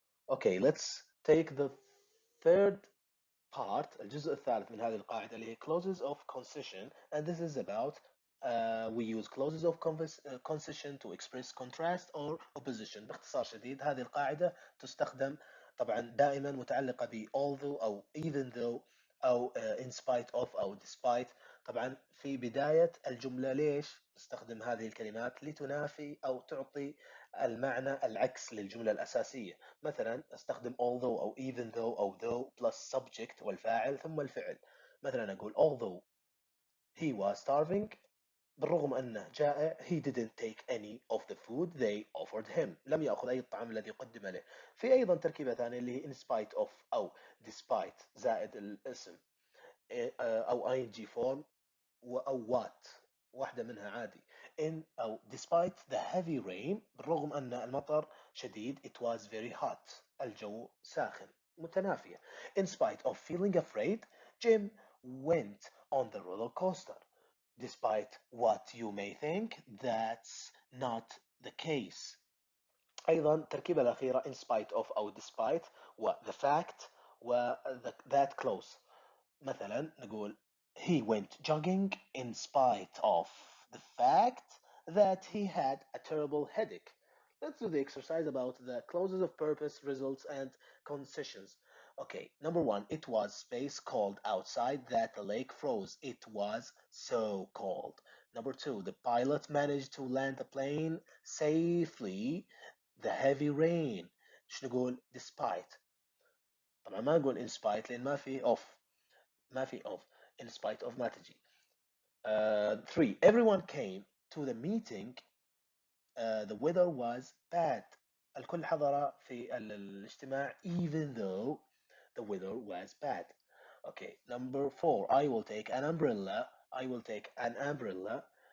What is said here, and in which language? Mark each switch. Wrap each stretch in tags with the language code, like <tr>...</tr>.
<en>Okay, let's take the third part</en> <ar>الجزء الثالث من هذه القاعدة اللي هي</ar> <en>clauses of concession, and this is about we use clauses of concession to express contrast or opposition.</en> <ar>باختصار شديد هذه القاعدة تستخدم طبعا دائما متعلقة ب although أو even though أو in spite of أو despite. طبعا في بداية الجملة ليش نستخدم هذه الكلمات؟ لتنافي أو تعطي المعنى العكس للجملة الأساسية. مثلا استخدم although أو even though أو though plus subject والفاعل ثم الفعل.</ar> <en>مثلا أقول although he was starving</en> <ar>بالرغم أنه جائع</ar> <en>he didn't take any of the food they offered him.</en> <ar>لم يأخذ أي الطعام الذي قدم له. في أيضا تركيبة ثانية اللي هي in spite of أو despite زائد الاسم أو ing form أو what واحدة منها عادي.</ar> <en>in أو despite the heavy rain</en> <ar>بالرغم أن المطر شديد</ar> <en>it was very hot</en> <ar>الجو ساخن. متنافية.</ar> <en>in spite of feeling afraid Jim went on the roller coaster. despite what you may think, that's not the case. أيضا التركيبة الأخيرة in spite of أو despite و the fact و that close. مثلا نقول he went jogging in spite of the fact that he had a terrible headache. Let's do the exercise about the clauses of purpose, results, and concessions. Okay, number one, it was space cold outside that the lake froze. It was so cold. Number two, the pilot managed to land the plane safely the heavy rain.</en> <ar>ايش نقول despite. طبعا ما نقول in spite لان ما في of in spite of ما تجي.</ar> <en>Three, everyone came to the meeting. The weather was bad.</en> <ar>الكل حضر في الاجتماع</ar> <en>even though the weather was bad. Okay, number four, I will take an umbrella. I will take an umbrella.</en>